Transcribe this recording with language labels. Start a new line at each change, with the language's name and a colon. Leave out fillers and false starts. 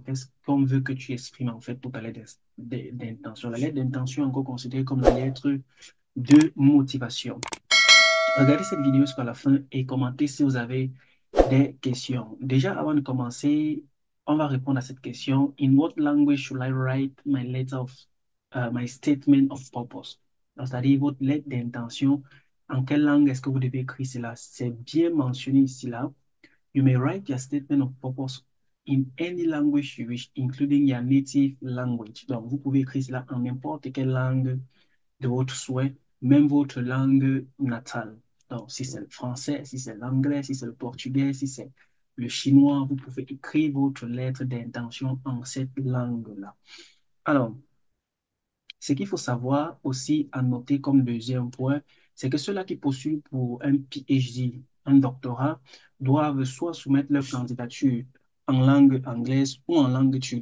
French: Qu'est-ce qu'on veut que tu exprimes en fait pour ta lettre d'intention? La lettre d'intention est encore considérée comme la lettre de motivation. Regardez cette vidéo jusqu'à la fin et commentez si vous avez des questions. Déjà, avant de commencer, on va répondre à cette question.
English: In what language should I write my letter of my statement of purpose?
French: C'est-à-dire votre lettre d'intention. En quelle langue est-ce que vous devez écrire cela? C'est bien mentionné ici là.
English: You may write your statement of purpose in any language you wish, including your native language.
French: Donc, vous pouvez écrire cela en n'importe quelle langue de votre souhait, même votre langue natale. Donc, si c'est le français, si c'est l'anglais, si c'est le portugais, si c'est le chinois, vous pouvez écrire votre lettre d'intention en cette langue-là. Alors, ce qu'il faut savoir aussi à noter comme deuxième point, c'est que ceux-là qui postulent pour un PhD, un doctorat, doivent soit soumettre leur candidature en langue anglaise ou en langue turque.